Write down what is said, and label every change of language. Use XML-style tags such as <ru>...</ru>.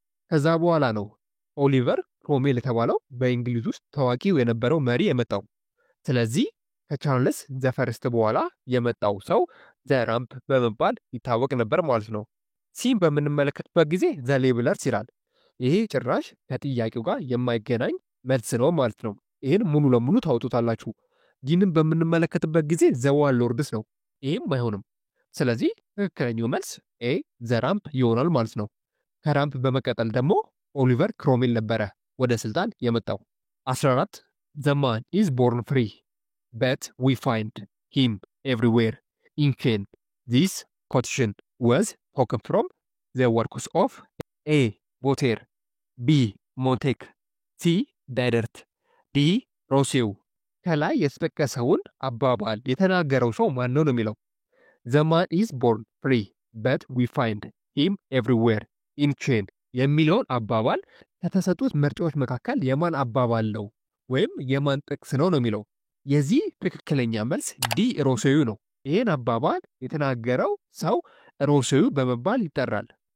<am>ከዛ በኋላ ነው ኦሊቨር ክሮሜል የተባለው በእንግሊዝ ውስጥ ታዋቂው የነበረው መሪ የመጣው። ስለዚህ ከቻርልስ ዘፈርስት በኋላ የመጣው ሰው ዘራምፕ በመባል ይታወቅ ነበር ማለት ነው። ሲም በምንመለከትበት ጊዜ ዘሌብለርስ ይላል። ይሄ ጭራሽ ከጥያቄው ጋር የማይገናኝ መልስ ነው ማለት ነው። ይህን ሙሉ ለሙሉ ታውጡታላችሁ። ዲንም በምንመለከትበት ጊዜ ዘዋርሎርድስ ነው። ይህም አይሆንም። ስለዚህ ትክክለኛው መልስ ኤ ዘራምፕ ይሆናል ማለት ነው። ከራምፕ በመቀጠል ደግሞ ኦሊቨር ክሮሜል ነበረ ወደ ስልጣን የመጣው። 14</am> <en>The man is born free, but we find him everywhere in chains. This quotation was taken from the works of A. Voltaire, B. Montaigne, C. Diderot, D.</en> <am>Rousseau። ከላይ የተጠቀሰውን አባባል የተናገረው ሰው ማን ነው የሚለው።</am> <en>The man is born free, but we find him everywhere in chains</en> <am>የሚለውን አባባል ከተሰጡት ምርጫዎች መካከል የማን አባባል ነው ወይም የማን ጥቅስ ነው የሚለው። የዚህ ትክክለኛ መልስ ዲ ሮሴው ነው። ይህን አባባል የተናገረው ሰው ሮሴው በመባል ይጠራል።</am>